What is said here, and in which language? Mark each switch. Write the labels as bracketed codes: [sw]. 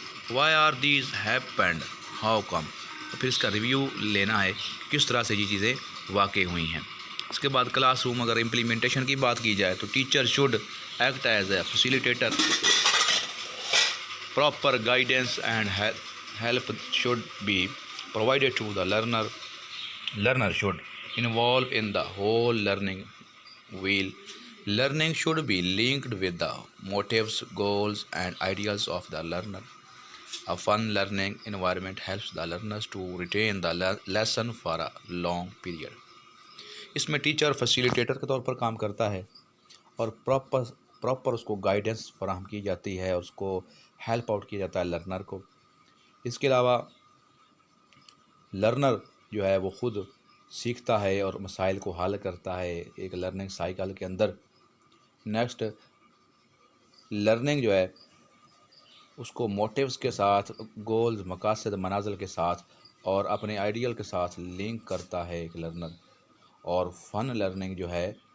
[en] why are these happened, how come, [ur] پھر اس کا review لینا ہے کس طرح سے یہ چیزیں واقع ہوئی ہیں۔ اس کے بعد کلاس روم، اگر امپلیمنٹیشن کی بات کی جائے تو [en] Teacher should act as a facilitator, proper guidance and help should be provided to the learner. Learner should involve in the whole learning wheel. Learning should be linked with the motives, goals and ideals of the learner. A fun learning environment helps the learners to retain the lesson for a long period. [ur] اس میں teacher facilitator کے طور پر کام کرتا ہے، اور proper اس کو guidance فراہم کی جاتی ہے، اس کو ہیلپ آؤٹ کیا جاتا ہے لرنر کو۔ اس کے علاوہ لرنر جو ہے وہ خود سیکھتا ہے اور مسائل کو حل کرتا ہے ایک لرننگ سائیکل کے اندر۔ نیکسٹ، لرننگ جو ہے اس کو موٹیوز کے ساتھ، گولز، مقاصد، منازل کے ساتھ اور اپنے آئیڈیل کے ساتھ لنک کرتا ہے ایک لرنر۔ اور فن لرننگ جو ہے